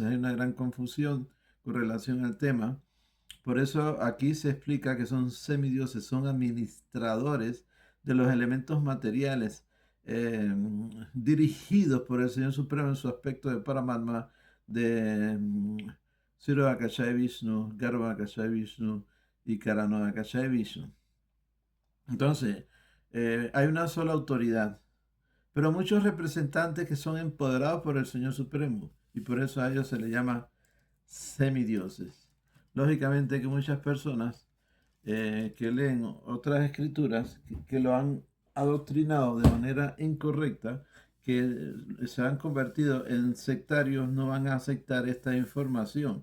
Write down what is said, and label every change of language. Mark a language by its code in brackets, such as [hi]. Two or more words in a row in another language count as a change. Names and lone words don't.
[es] Hay una gran confusión con relación al tema. Por eso aquí se explica que son semidioses, son administradores de los elementos materiales dirigidos por el Señor Supremo en su aspecto de Paramatma, de Siro Akashai Vishnu, Garva Akashai Vishnu y Karano Akashai Vishnu. Entonces, hay una sola autoridad, pero muchos representantes que son empoderados por el Señor Supremo y por eso a ellos se les llama semidioses. Lógicamente que muchas personas que leen otras escrituras que lo han adoctrinado de manera incorrecta, que se han convertido en sectarios, no van a aceptar esta información.